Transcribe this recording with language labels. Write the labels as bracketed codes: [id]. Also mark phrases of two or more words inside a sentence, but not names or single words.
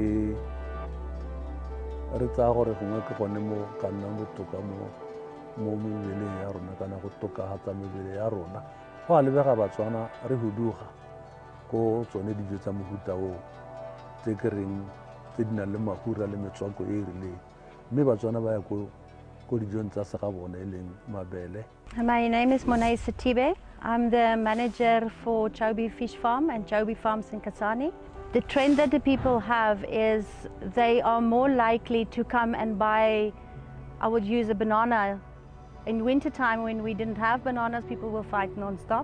[tn] gongwe ke gone mo ka nnang botoka mo mebeleng ya rona kana go tokagatsa mebele ya rona go a lebega Batswana re huduga ko tsone dijo tsa mohuta o tse ke reng tse di nang le mahura le metswako e e rileng mme Batswana ba ya ko dijong tsa segabone e leng mabele. [en] My name is Monet Satibe. I'm the manager for Chobe Fish Farm and Chobe Farms in Kasane. The trend that the people have is they are more likely to come and buy, I would use a banana. In winter time when we didn't have bananas, people will fight non-stop.